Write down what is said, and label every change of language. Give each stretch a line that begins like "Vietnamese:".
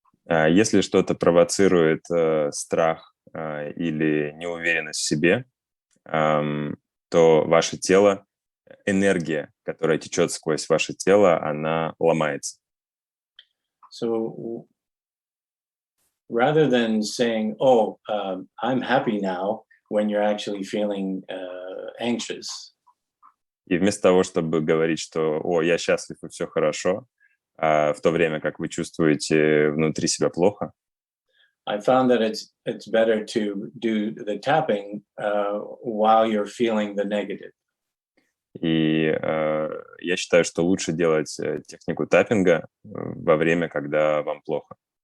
Russian: Если что-то провоцирует страх или неуверенность в себе, то ваше тело, энергия, которая течет сквозь ваше тело, она ломается.
English: So rather than saying, "Oh, I'm happy now," when you're actually feeling anxious,
Russian: И вместо того, чтобы говорить, что «О, я счастлив и все хорошо», в то время как вы чувствуете внутри себя плохо,
English: I found that it's better to do the tapping while you're feeling the negative.
Russian: и я считаю, что лучше делать технику таппинга во время, когда вам плохо.